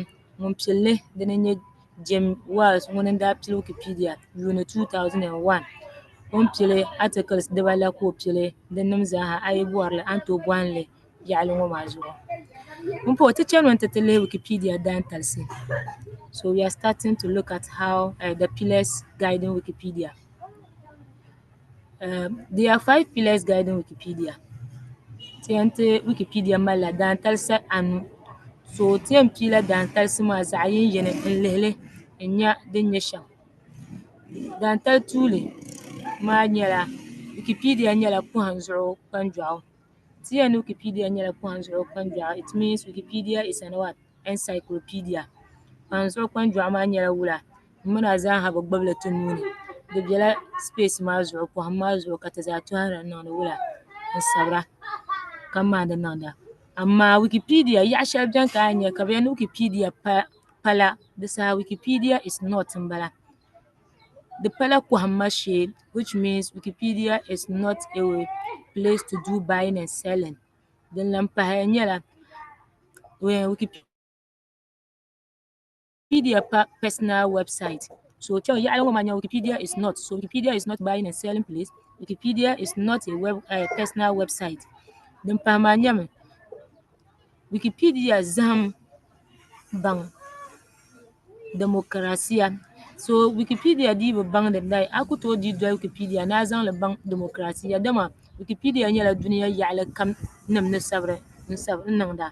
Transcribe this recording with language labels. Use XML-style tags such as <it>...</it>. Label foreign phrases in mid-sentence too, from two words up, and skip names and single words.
<dag>Ŋun pilili dini n-nyɛ James Wells ŋuni n-daa pili Wikipedia yuuni 2001. O ni pili articles dibaa ka o pili dinnim zaaha a yi bɔrili a ni tooi bɔhimli yaɣili ŋɔ maa zuɣu. Puhi ti chani mi n-ti lihi Wikipedia daantalisi.</dag> <en>So we are starting to look at how the pillars guiding Wikipedia. There are 5 pillars guiding Wikipedia.</en> <dag>Ti yɛn ti Wikipedia malila daantalisi anu. So ti yɛn piila daantalisi maa zaɣ' yini n lihili n nya din nyɛ shɛm. Daantali tuuli maa nyɛla Wikipedia nyɛla pɔhim zuɣu kpanjɔɣu. Ti yɛn ni Wikipedia nyɛla pɔhim zuɣu kpanjɔɣu,</dag> <en>it means Wikipedia is an what? Encyclopedia.</en> <dag>Pɔhim zuɣu kpanjɔɣu maa nyɛla wula m mina zaaha bi gbibili ti nuuni. Di bela space maa zuɣu pɔhim maa zuɣu ka ti zaa tɔhira niŋdi wula n sabira ka maandi niŋda. Amma Wikipedia yaɣ' shɛli beni ka a nya ka bi yɛli ni Wikipedia pala di saha</dag> <en>Wikipedia is not</en> <dag>n bala. Di pala kɔhimma shee,</dag> <en>which means Wikipedia is not a place to do buying and selling.</en> <dag>Din lan pahi nyɛla Wikipedia</dag> <en>personal website.</en> <dag>So yaɣili ŋɔ maa nya</dag> <en>Wikipedia is not. So Wikipedia is not buying and selling place. Wikipedia is not a personal website.</en> <dag>Din pahi maa nyɛmi Wikipedia zahim baŋ demokaraasiya. So Wikipedia dii bi baŋdi dali a ku tooi dii doli Wikipedia ni a zaŋli baŋ demokaraasiya dama Wikipedia nyɛla duniya yaɣili kam nim ni sabiri n niŋda.</dag>